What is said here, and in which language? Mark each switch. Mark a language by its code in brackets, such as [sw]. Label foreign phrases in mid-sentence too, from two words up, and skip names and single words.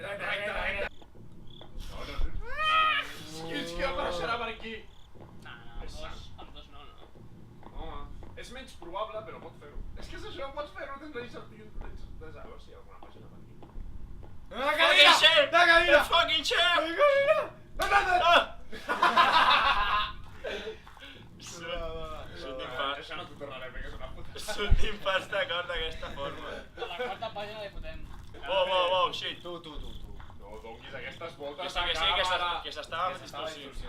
[ca] Quins que apareixerà per aquí? No, amb dos no. Home, és menys probable, però pot fer-ho. És que és això, pots fer-ho, tens la incertidumbre. A veure si hi ha alguna pàgina per aquí. Una [en] Fucking shit! [ca] La cadira! [en] The fucking shit! [ca] Això no t'ho tornaré a fer, que és una puta. Sortim pas d'acord d'aquesta forma. A la quarta pàgina li fotem. [en] Wow, shit. [ca] Tu. No donguis aquestes Que voltes sí, que s'estava distorsionant.